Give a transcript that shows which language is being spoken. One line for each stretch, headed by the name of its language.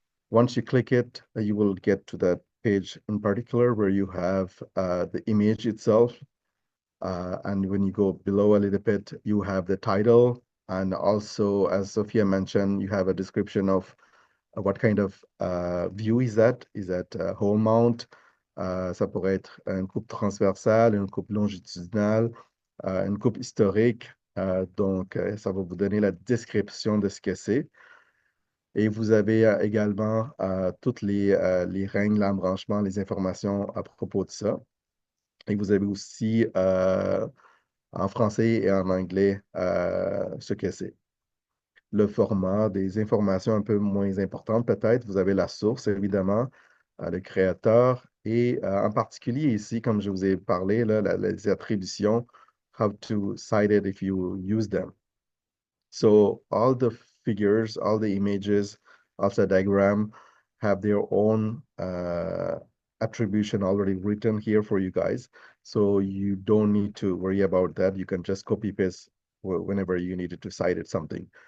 English: Once you click it, you will get to that page in particular where you have the image itself. And when you go below a little bit, you have the title. And also, as Sophia mentioned, you have a description of what kind of view is that? Is that whole mount?
French: Ça pourrait être une coupe transversale, une coupe longitudinale, une coupe historique. Donc, ça va vous donner la description de ce que c'est. Et vous avez également toutes les règles, l'embranchement, les informations à propos de ça. Et vous avez aussi en français et en anglais ce que c'est. Le format, des informations un peu moins importantes peut-être. Vous avez la source, évidemment, le créateur et en particulier ici, comme je vous ai parlé, là, les attributions,
English: how to cite it if you use them. So all the figures, all the images, also diagram have their own attribution already written here for you guys. So you don't need to worry about that. You can just copy paste whenever you needed to cite it something.